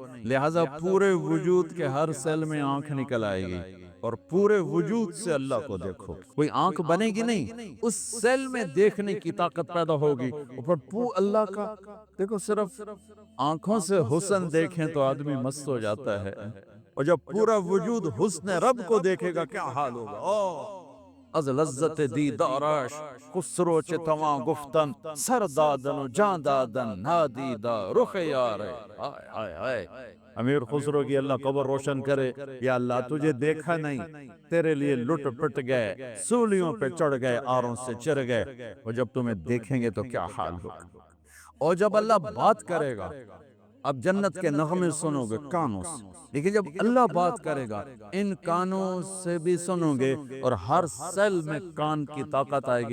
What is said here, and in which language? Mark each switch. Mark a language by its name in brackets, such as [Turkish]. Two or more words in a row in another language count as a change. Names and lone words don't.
[Urdu] لہذا پورے وجود کے ہر سیل میں آنکھ نکل آئے گی اور پورے وجود سے اللہ کو دیکھو. کوئی آنکھ بنے گی نہیں, اس سیل میں دیکھنے کی طاقت پیدا ہوگی. اور اللہ کا دیکھو, صرف آنکھوں سے حسن دیکھیں تو آدمی مست ہو جاتا ہے, اور جب پورا وجود حسن رب کو دیکھے گا کیا حال ہوگا. [Persian] از لذت دیدارش خسرو چه تواں گفتن سر دادن و جان دادن نادیدہ رخ یارے. [Urdu] ہائے ہائے, امیر خسرو کی اللہ قبر روشن کرے. یا اللہ تجھے دیکھا نہیں, تیرے لیے لٹ پٹ گئے, سولیوں پہ چڑھ گئے, آروں سے چر گئے, اور جب تمہیں دیکھیں گے تو کیا حال ہوگا. اور جب اللہ بات کرے گا, اب جنت کے نغمے سنو گے کانوں سے, لیکن جب اللہ بات کرے گا ان کانوں سے بھی سنو گے, اور ہر سیل میں کان کی طاقت آئے گی.